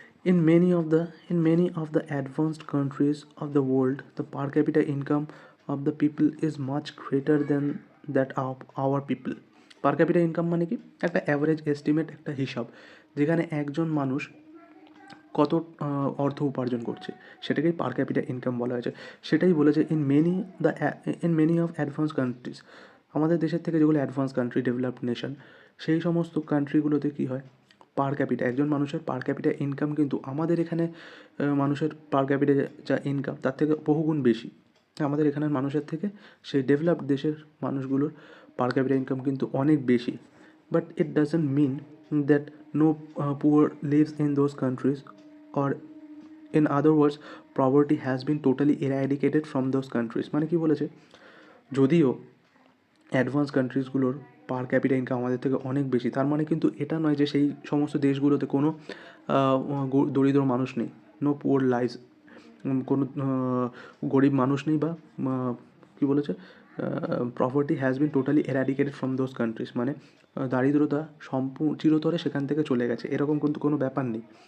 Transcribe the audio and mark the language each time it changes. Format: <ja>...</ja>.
<en>In many of the advanced countries of the world, the per capita income of the people is much greater than that of our people. Per capita income</en> <bn>মানে কি? একটা average estimate, একটা হিসাব, যেখানে একজন মানুষ কত অর্থ উপার্জন করছে সেটাকেই পার ক্যাপিটা ইনকাম বলা হয়েছে। সেটাই বলেছে</bn> <en>in many of advance countries,</en> <bn>আমাদের দেশের থেকে যেগুলো অ্যাডভান্স কান্ট্রি, ডেভেলপড নেশন, সেই সমস্ত কান্ট্রিগুলোতে কী হয়, পার ক্যাপিটা, একজন মানুষের পার ক্যাপিটা ইনকাম কিন্তু আমাদের এখানে মানুষের পার ক্যাপিটা যা ইনকাম তার থেকে বহুগুণ বেশি। আমাদের এখানের মানুষের থেকে সেই ডেভেলপড দেশের মানুষগুলোর পার ক্যাপিটা ইনকাম কিন্তু অনেক বেশি।</bn> <en>But it doesn't mean that no poor lives in those countries, or in other words poverty has been totally eradicated from those countries.</en> <bn>মানে কি বলেছে, যদিও অ্যাডভান্স কান্ট্রিজগুলোর পার ক্যাপিটা ইনকাম আমাদের থেকে অনেক বেশি, তার মানে কিন্তু এটা নয় যে সেই সমস্ত দেশগুলোতে কোনো দরিদ্র মানুষ নেই,</bn> <en>no poor lives</en> <bn>কোনো গরিব মানুষ নেই বা কী বলেছে,</bn> <en>property has been totally eradicated from those countries,</en> <bn>মানে দারিদ্রতা চিরতরে সেখান থেকে চলে গেছে, এরকম কিন্তু কোনো ব্যাপার নেই।</bn>